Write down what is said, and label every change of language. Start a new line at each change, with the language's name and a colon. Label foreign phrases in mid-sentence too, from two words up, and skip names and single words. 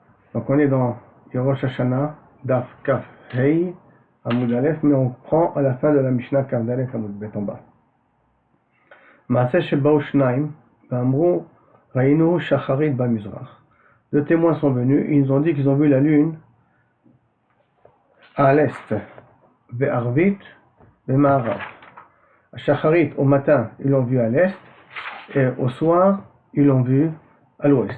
French: Donc on est dans
Hebrew: ראש השנה דף כ"ה עמוד א,
French: mais on prend à la fin de la Mishnah
Hebrew: כ"ד עמוד ב
French: en bas.
Hebrew: מעשה שבאו שנים, ואמרו ראינוהו שחרית במזרח.
French: Deux témoins sont venus, ils ont dit qu'ils ont vu la lune à l'est,
Hebrew: וערבית במערב.
French: À Shacharit, au matin, ils l'ont vu à l'est, et au soir, ils l'ont vu à l'ouest.